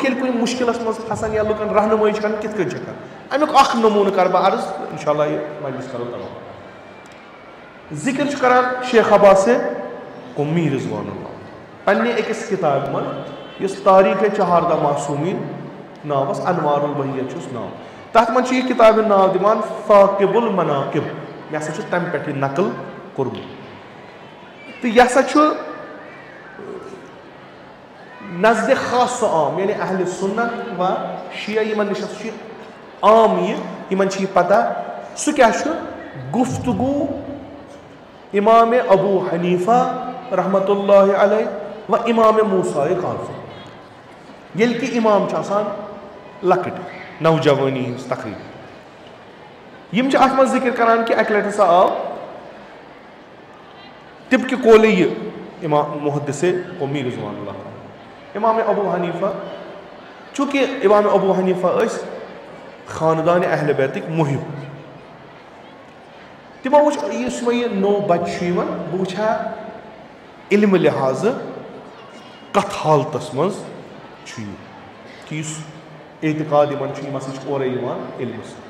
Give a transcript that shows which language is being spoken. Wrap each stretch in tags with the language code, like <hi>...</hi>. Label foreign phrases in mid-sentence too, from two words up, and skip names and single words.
<ks>ییٚلہِ کُنہِ مُشکِلس منٛز پھسان یا لُکن رہنُمٲیی چھِ کران کِتھ کٔنۍ چھِ کران امیُک اکھ نموٗنہٕ کرٕ بہٕ عرض</ks> <ar>انشاء اللہ</ar> <ks>یہِ مجلس کرو تمام ذِکر چھُ کران شیخ عباسِ قُمی</ks> <ar>رضوان اللہ</ar> <ks>پننہِ أکِس کِتابہِ منٛز یُس تاریٖخ چہاردہ معصوٗمیٖن ناو ٲس انوار البہیہ چھُس ناو تتھ منٛز چھُ یہِ کِتابہِ ہُنٛد ناو دِوان ثاقب المناقب مےٚ ہسا چھُ تمہِ پٮ۪ٹھ یہِ نقل کوٚرمُت تہٕ یہِ ہسا چھُ نزدِ خاص عام یعنی اہلِ سُنت و شیعہ یِمن نِش ہسا چھُ عام یہِ یِمن چھِ یہِ پتہ سُہ کیٛاہ چھُ گُفتگوٗ امام ابو حنیفہ</ks> <ar>رحمۃ اللہ علیہ</ar> <ks>و امام موسیٰ کاظم. ییٚلہِ کہِ امام چھِ آسان لۄکٕٹۍ نوجوٲنی ہٕنٛز تقریٖب. یِم چھِ اَتھ منٛز ذِکر کران کہِ اَکہِ لَٹہِ ہسا آو طبقہِ قولِ یہِ امام محدثِ قومی</ks> <ar>رضوان اللہ تعالیٰ</ar> <ks>امام ابو حنیفہ. چوٗنٛکہِ امام ابو حنیفہ ٲسۍ خاندانِ اہلِ بیتٕکۍ محب. تِمو وٕچھ یُس وۄنۍ یہِ نوٚو بَچہِ چھُ یِوان بہٕ وٕچھِ ہا علمہٕ لحاظہٕ کَتھ حالتَس منٛز چھُ یہِ کہِ یُس اعتقاد یِمن چھُ یِم ہسا چھِ اورَے یِوان علمہٕ سۭتۍ.</ks>